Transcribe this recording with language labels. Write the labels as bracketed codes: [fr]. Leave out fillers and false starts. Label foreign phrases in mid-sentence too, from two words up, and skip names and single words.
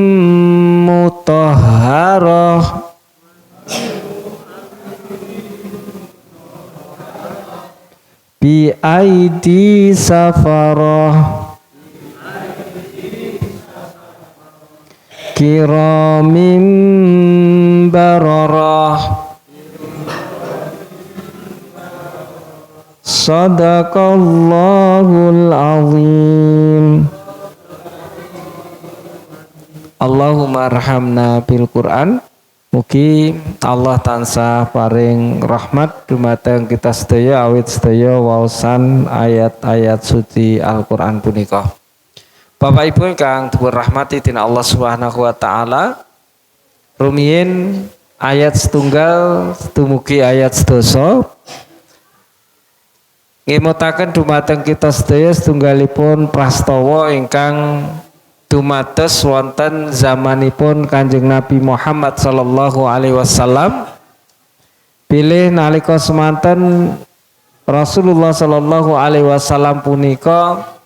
[ar] مطهرة بأيدي سفرة كرام بررة. صدق الله العظيم. اللهم ارحمنا بالقرآن. [jv] Mugi Allah tansah paring rahmat dumateng kita sedaya awit sedaya waosan ayat-ayat suci Al-Qur'an punika. Bapak Ibu ingkang dipun rahmati dening Allah [ar] سبحانه وتعالى, [jv] rumiyin ayat setunggal dumugi ayat sedasa ngemutaken dumateng kita sedaya setunggalipun prastawa ingkang dumados wonten zamanipun Kanjeng Nabi Muhammad [ar] صلى الله عليه وسلم [jv] bilih nalika semanten Rasulullah [ar] صلى الله عليه وسلم [jv] punika